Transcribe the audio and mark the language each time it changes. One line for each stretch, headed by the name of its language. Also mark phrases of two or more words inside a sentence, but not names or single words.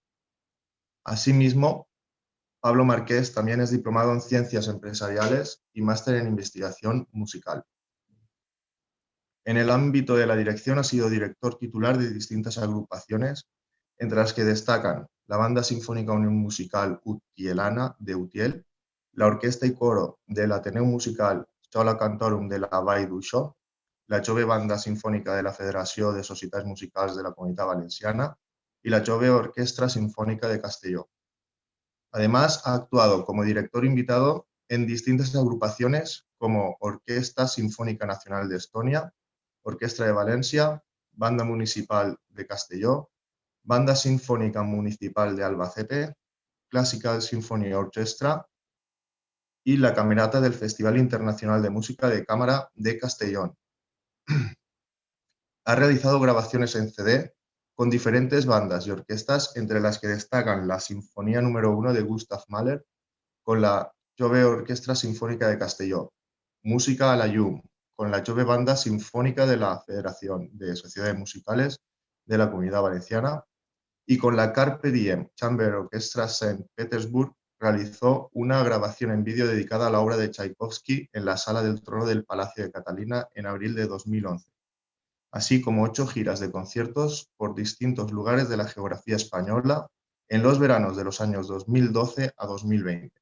Spanish: Asimismo, Pablo Márquez también es diplomado en Ciencias Empresariales y máster en Investigación Musical. En el ámbito de la dirección ha sido director titular de distintas agrupaciones, entre las que destacan la Banda Sinfónica Unión Musical Utielana de Utiel, la Orquesta y Coro del Ateneum Musical Schola Cantorum de la Vall d'Uixó, la Jove Banda Sinfònica de la Federació de Societats Musicals de la Comunitat Valenciana y la Jove Orquestra Sinfónica de Castelló. Además, ha actuado como director invitado en distintas agrupaciones como Orquesta Sinfónica Nacional de Estonia, Orquestra de Valencia, Banda Municipal de Castelló, Banda Sinfónica Municipal de Albacete, Classical Symphony Orchestra y la Camerata del Festival Internacional de Música de Cámara de Castellón. Ha realizado grabaciones en CD con diferentes bandas y orquestas, entre las que destacan la Sinfonía número 1 de Gustav Mahler con la Jove Orquestra Sinfónica de Castelló, Música a la Llum, con la Jove Banda Sinfónica de la Federación de Sociedades Musicales de la Comunidad Valenciana y con la Carpe Diem Chamber Orchestra St. Petersburg realizó una grabación en vídeo dedicada a la obra de Tchaikovsky en la Sala del Trono del Palacio de Catalina en abril de 2011, así como 8 giras de conciertos por distintos lugares de la geografía española en los veranos de los años 2012 a 2020.